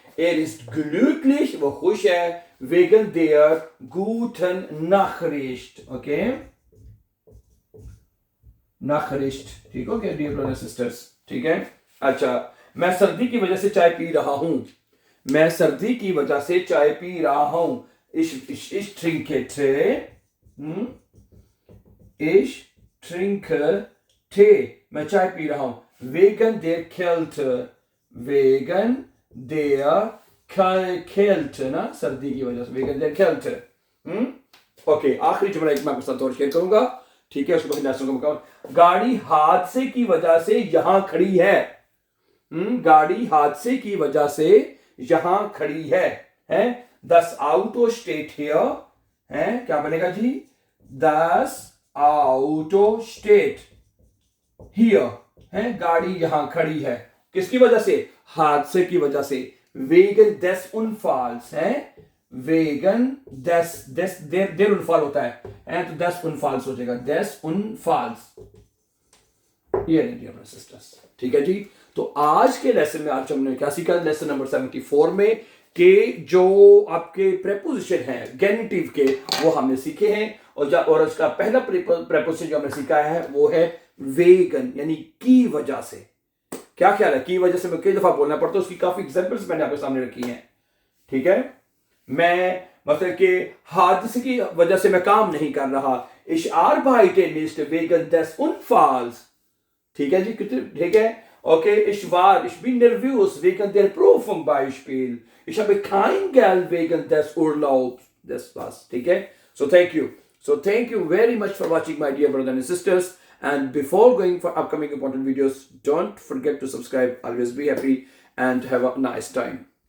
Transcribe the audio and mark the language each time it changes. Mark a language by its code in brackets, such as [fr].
[de] Er ist glücklich, [hi] वो खुश है, [de] wegen der guten Nachricht, [hi] okay, Nachricht, ठीक हो गया डियर ब्रदर्स सिस्टर्स, ठीक है। अच्छा, मैं सर्दी की वजह से चाय पी रहा हूं, मैं सर्दी की वजह से चाय पी रहा हूं। [de] Ich trinke Tee, ich trinke Tee, [hi] मैं चाय पी रहा हूं। [de] wegen der Kälte, wegen der Kälte ना, [hi] सर्दी की वजह से, [de] wegen der Kälte। [hi] ओके, आखिरी जुमला एक मैं आपके साथ और शेयर करूंगा, ठीक है, उसके बाद नेशनल का मुकाबला। गाड़ी हादसे की वजह से यहां खड़ी है, गाड़ी हादसे की वजह से यहां खड़ी है। [de] दस आउटो स्टेट हियर, है क्या बनेगा जी? दस आउटो स्टेट हियर, [hi] है गाड़ी यहां खड़ी है, किसकी वजह से? हादसे की वजह से। [de] वेगन des Unfalls है, वेगन des der Unfall होता है तो des Unfalls हो जाएगा, des Unfalls। [hi] ये नहीं डियर सिस्टर्स, ठीक है जी। तो आज के लेसन में आज हमने क्या सीखा, लेसन नंबर 74 में, के जो आपके प्रेपोजिशन हैं गेनिटिव के वो हमने सीखे हैं, और उसका पहला प्रेपोजिशन जो हमने सीखा है वो है वेगन, यानी की वजह से। क्या ख्याल है, की वजह से मैं कई दफा बोलना पड़ता है, उसकी काफी एग्जांपल्स मैंने आपके सामने रखी हैं, ठीक है। मैं मतलब कि हादसे की वजह से मैं काम नहीं कर रहा, [de] ich arbeite nicht wegen des Unfalls, ठीक है जी, ठीक है, okay, ich bin nervös wegen der Prüfung Beispiel, ich habe kein Geld wegen des Urlaubs, das war's, ठीक है। [en] So thank you very much for watching, my dear brothers and sisters, and before going for upcoming important videos, don't forget to subscribe, always be happy and have a nice time.